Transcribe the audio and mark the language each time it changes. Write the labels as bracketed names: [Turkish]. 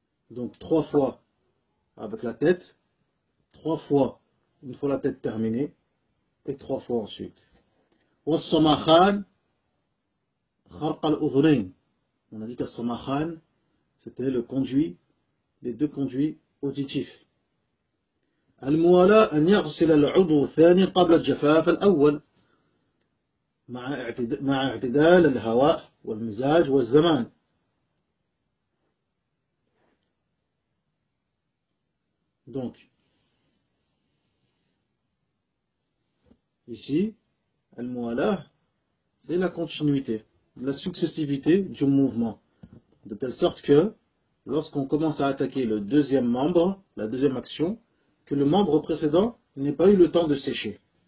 [French] Donc 3 fois avec la tête, 3 fois une fois la tête terminée, et 3 fois ensuite. [Arabic] والصماخان خرق الأذنين. [French] On a dit que الصماخان c'était le conduit, les 2 conduits auditifs. [Arabic] الموالاة أن يغسل العضو الثاني قبل الجفاف الأول مع اعتدال الهواء والمزاج والزمان. [French] Donc, ici, al-muwalah, c'est la continuité, la successivité du mouvement. De telle sorte que, lorsqu'on commence à attaquer le deuxième membre, la deuxième action, que le membre précédent n'ait pas eu le temps de sécher.